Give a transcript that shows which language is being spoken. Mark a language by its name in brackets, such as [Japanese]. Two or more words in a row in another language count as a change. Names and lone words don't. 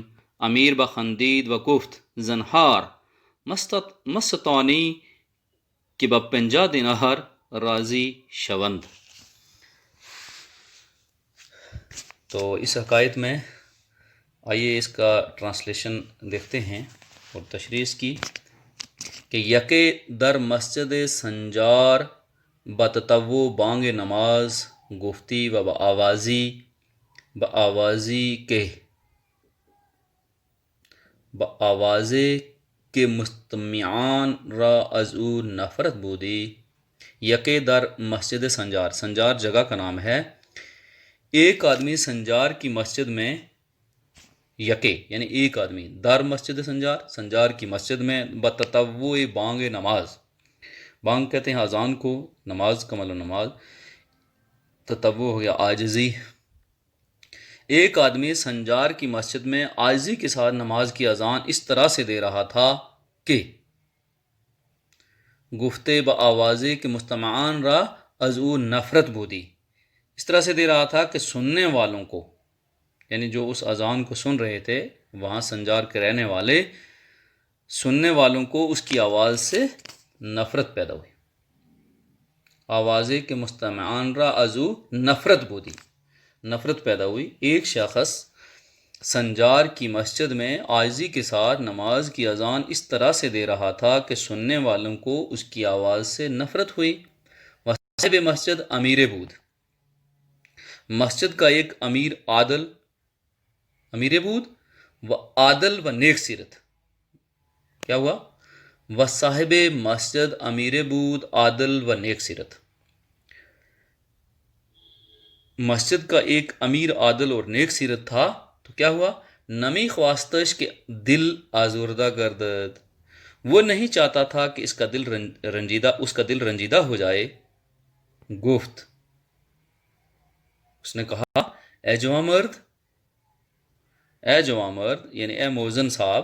[Persian] امیر بخندید و گفت زنهار مستانی که با 50 دینار راضی شوند۔ [Urdu] تو اس حکایت میں آئیے اس کا ٹرانسلیشن دیکھتے ہیں اور تشریح اس کی کہ [Persian] یکے در مسجد سنجار بتطوع بانگ نماز گفتی و بآوازے کے مستمعان را از او نفرت بودی۔ یکے در مسجد سنجار [Urdu] جگہ کا نام ہے۔ ایک آدمی سنجار کی مسجد میں، یکے یعنی ایک آدمی، [Persian] در مسجد سنجار [Urdu] کی مسجد میں [Persian] بتطوع بانگ نماز، [Urdu] بانگ کہتے ہیں اذان کو، نماز کمل و نماز، تطوع ہو گیا عاجزی۔ ایک آدمی سنجار کی مسجد میں عاجزی کے ساتھ نماز کی اذان اس طرح سے دے رہا تھا کہ [Persian] گفتے بآوازے کہ مستمعان را از او نفرت بودی، [Urdu] اس طرح سے دے رہا تھا کہ سننے والوں کو، یعنی جو اس اذان کو سن رہے تھے وہاں سنجار کے رہنے والے، سننے والوں کو اس کی آواز سے نفرت پیدا ہوئی۔ [Persian] آوازے کہ مستمعان را از او نفرت بودی، [Urdu] نفرت پیدا ہوئی۔ ایک شخص سنجار کی مسجد میں عاجزی کے ساتھ نماز کی اذان اس طرح سے دے رہا تھا کہ سننے والوں کو اس کی آواز سے نفرت ہوئی۔ [Persian] صاحب مسجد امیر بود، [Urdu] مسجد کا ایک امیر [Persian] بود و عادل و نیک سیرت، [Urdu] کیا ہوا؟ [Persian] و صاحب مسجد امیر بود عادل و نیک سیرت، [Urdu] مسجد کا ایک امیر عادل اور نیک سیرت تھا، تو کیا ہوا؟ [Persian] نمی خواستش کہ دل آزردہ گردد، [Urdu] وہ نہیں چاہتا تھا کہ اس کا دل رنجیدہ ہو جائے۔ گفت، اس نے کہا اے جوان مرد یعنی اے موزن صاحب۔